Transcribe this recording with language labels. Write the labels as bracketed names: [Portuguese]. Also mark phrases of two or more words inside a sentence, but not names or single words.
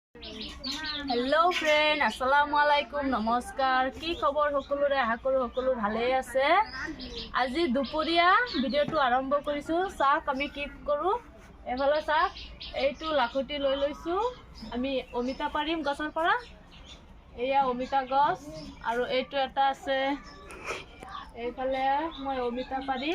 [English] hello friend [Arabic] السلام عليكم [Assamese] নমস্কাৰ কি খবৰ সকলোৰে আশা কৰোঁ সকলো ভালে আছে। আজি দুপৰীয়া ভিডিঅ'টো আৰম্ভ কৰিছো। চাওক আমি কি কৰো। এফালে চাওক এইটো লাখুটি লৈ লৈছো। আমি অমিতা পাৰিম গছৰ পৰা। এয়া অমিতা গছ আৰু এইটো এটা আছে। এইফালে মই অমিতা পাৰিম।